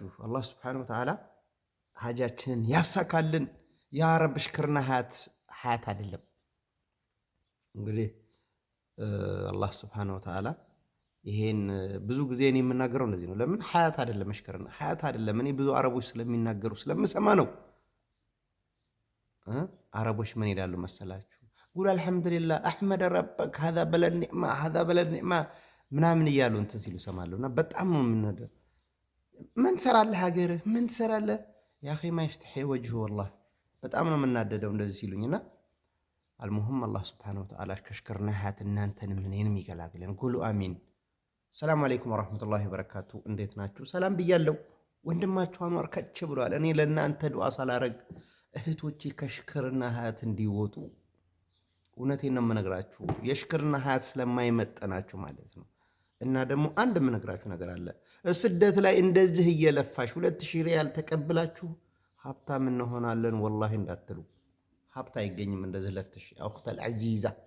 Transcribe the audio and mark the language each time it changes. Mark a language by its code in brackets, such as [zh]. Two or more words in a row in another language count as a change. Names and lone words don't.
[am] አላህ [ar] سبحانه وتعالى [am] ሐጃችንን ያሳካልን [ar] يا رب። [am] ሽክርና ሐያት አይደለም እንግዲህ አላህ [ar] سبحانه وتعالى [am] ይሄን ብዙ ጊዜ እኔ የምናገረው እንደዚህ ነው። ለምን ሐያት አይደለም ሽክርና ሐያት አይደለም። እኔ ብዙ አረቦች ስለሚናገሩ ስለምሰማ ነው። አረቦች ምን ይላሉ መሰላችሁ? [ar] قل الحمد لله احمد ربك هذا بلد نعمه هذا بلد نعمه [am] ምናምን እያሉ እንትን ሲሉ ሰማለሁና በጣም ነው የምንነደው። ምን ሰራለህ ሀገርህ? ምን ሰራለህ? [ar] يا اخي ما يستحي وجهه والله [am] በጣም ነው የምናደደው እንደዚህ ሲሉኝና አልሙሂም አላህ [ar] سبحانه وتعالى [am] ከሽክርና ሐያት እናንተንም እኔንም ይገላግለን። [ar] قولوا آمين። سلام عليكم ورحمة الله وبركاته። [am] እንዴት ናችሁ? ሰላም ብያለሁ። ወንድማችሁ አንዋር ከች ብሏል። እኔ ለእናንተ ዱዓ ሳላረግ እህቶቼ ከሽክርና ሐያት እንዲወጡ እውነቴን ነው የምነግራችሁ። የሽክርና ሐያት ስለማይመጠናችሁ ማለት ነው። እና ደግሞ አንድ የምነግራችሁ ነገር አለ። ስደት ላይ እንደዚህ እየለፋሽ 2000 ሪያል ተቀብላችሁ ሀብታም እንሆናለን ወላሂ እንዳትሉ። ሀብታ አይገኝም እንደዚህ ለፍተሽ። [ar] أخت العزيزة